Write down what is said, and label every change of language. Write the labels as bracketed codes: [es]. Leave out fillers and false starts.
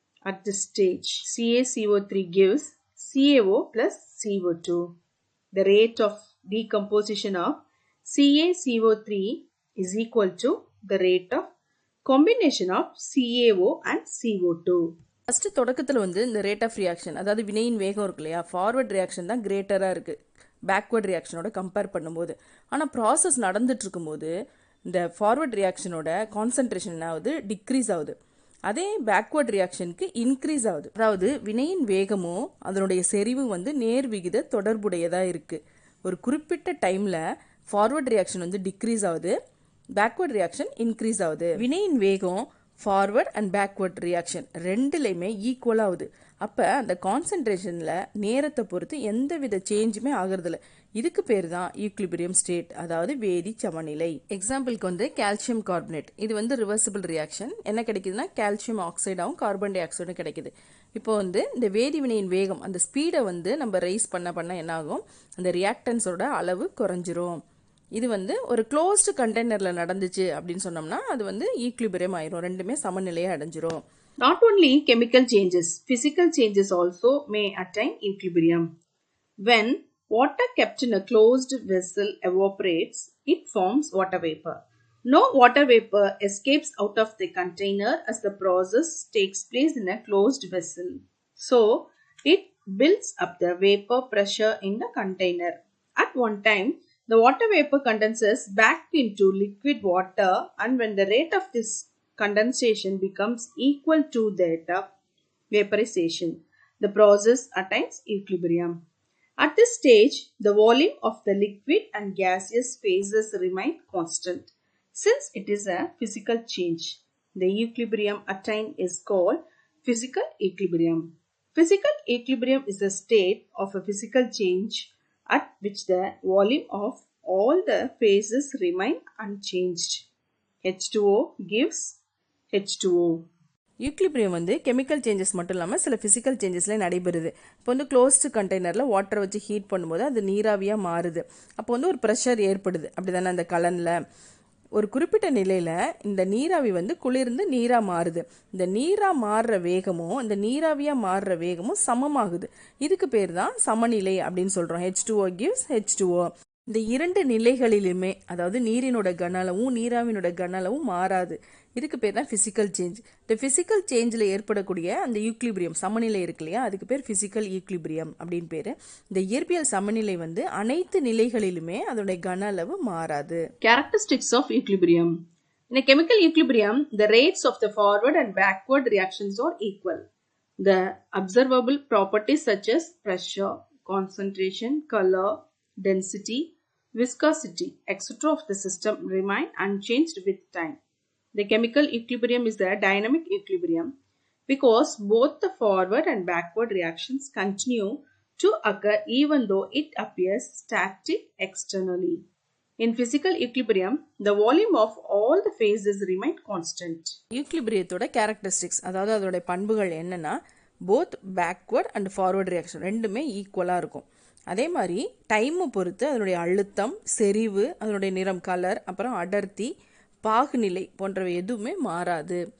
[en] At this stage, CaCO3 gives CaO plus CO2. The rate of decomposition of CaCO3 is equal to the rate of combination of CaO and CO2. [ta] First தொடக்கத்தில் இந்த rate of reaction அதாவது வினையின் வேகம் இருக்கு இல்லையா, forward reaction தான் கிரேட்டராக இருக்குது backward ரியாக்ஷனோட compare பண்ணும்போது. ஆனால் ப்ராசஸ் நடந்துட்டு இருக்கும்போது இந்த ஃபார்வர்ட் ரியாக்ஷனோட கான்சன்ட்ரேஷன் என்ன ஆகுது, டிக்ரீஸ் ஆகுது. அதே பேக்வர்ட் ரியாக்ஷனுக்கு இன்க்ரீஸ் ஆகுது. அதாவது வினையின் வேகமும் அதனுடைய செறிவு நேர் விகித தொடர்புடையதாக இருக்குது. ஒரு குறிப்பிட்ட டைமில் ஃபார்வர்ட் ரியாக்ஷன் டிக்ரீஸ் ஆகுது, பேக்வர்ட் ரியாக்ஷன் இன்க்ரீஸ் ஆகுது. வினையின் வேகம் [en] forward and backward reaction [ta] ரெண்டுலையுமே equal ஆகுது. அப்போ அந்த கான்சன்ட்ரேஷனில் நேரத்தை பொறுத்து எந்த வித சேஞ்சுமே ஆகிறதில்ல. இதுக்கு பேர் தான் ஈக்லிபிரியம் ஸ்டேட், அதாவது வேதி சமநிலை. எக்ஸாம்பிளுக்கு கால்சியம் கார்பனேட் இது ரிவர்சிபிள் ரியாக்ஷன். என்ன கிடைக்குதுன்னா கால்சியம் ஆக்சைடாகவும் கார்பன் டை ஆக்சைடும் கிடைக்குது. இப்போ இந்த வேதி வினையின் வேகம் அந்த ஸ்பீடை நம்ம ரைஸ் பண்ண என்ன ஆகும், அந்த ரியாக்டன்ஸோட அளவு குறைஞ்சிரும். இது ஒரு க்ளோஸ்டு கண்டெய்னரில் நடந்துச்சு அப்படின்னு சொன்னோம்னா அது ஈக்லிபிரியம் ஆயிரும், ரெண்டுமே சமநிலையை அடைஞ்சிரும். [en] Not only chemical changes, physical changes also may attain equilibrium. When water kept in a closed vessel evaporates, it forms water vapor. No water vapor escapes out of the container as the process takes place in a closed vessel. So, it builds up the vapor pressure in the container. At one time, the water vapor condenses back into liquid water, and when the rate of this condensation becomes equal to that of vaporization, the process attains equilibrium. At this stage, the volume of the liquid and gaseous phases remain constant. Since it is a physical change, the equilibrium attained is called physical equilibrium. Physical equilibrium is a state of a physical change at which the volume of all the phases remain unchanged. H2O gives H2O. [ta] Equilibrium வந்து chemical changes மட்டும் இல்லாமல் சில physical சேஞ்சஸ்லேயும் நடைபெறுது. இப்போ வந்து closed கண்டெய்னரில் வாட்டரை வச்சு ஹீட் பண்ணும்போது அது நீராவியாக மாறுது. அப்போ வந்து ஒரு ப்ரெஷர் ஏற்படுது, அப்படி தானே அந்த கலனில். ஒரு குறிப்பிட்ட நிலையில் இந்த நீராவி வந்து குளிர்ந்து நீராக மாறுது. இந்த நீராக மாறுற வேகமும் இந்த நீராவியாக மாறுற வேகமும் சமமாகுது. இதுக்கு பேர் தான் சமநிலை அப்படின்னு சொல்கிறோம். [en] H2O gives H2O. [ta] இந்த இரண்டு நிலைகளிலுமே, அதாவது நீரினோட கன அளவும் நீராவினோட கன அளவும் மாறாது. இதுக்கு பேர் தான் ஃபிசிக்கல் சேஞ்ச். இந்த ஃபிசிக்கல் சேஞ்சில் ஏற்படக்கூடிய அந்த ஈக்லிபிரியம் சமநிலை இருக்கு இல்லையா, அதுக்கு பேர் ஃபிசிக்கல் ஈக்லிபிரியம் அப்படின்னு பேர். இந்த இயற்பியல் சமநிலை வந்து அனைத்து நிலைகளிலுமே அதோடைய கன அளவு மாறாது. [en] Characteristics of equilibrium. In a chemical equilibrium, the rates of the forward and backward reactions are equal. The observable properties such as pressure, concentration, color, density, viscosity, etc. of the system remain unchanged with time. The chemical equilibrium is the dynamic equilibrium because both the forward and backward reactions continue to occur even though it appears static externally. In physical equilibrium, the volume of all the phases remain constant. [ta] ஈக்லிபிரியத்தோட characteristics, அதாவது அதோட பண்புகள் என்னன்னா, [en] both backward and forward reaction [ta] ரெண்டுமே ஈக்குவலாக இருக்கும். அதே மாதிரி டைமை பொறுத்து அதனுடைய அழுத்தம், செறிவு, அதனுடைய நிறம், கலர், அப்புறம் அடர்த்தி, பாகுநிலை போன்றவை எதுவுமே மாறாது.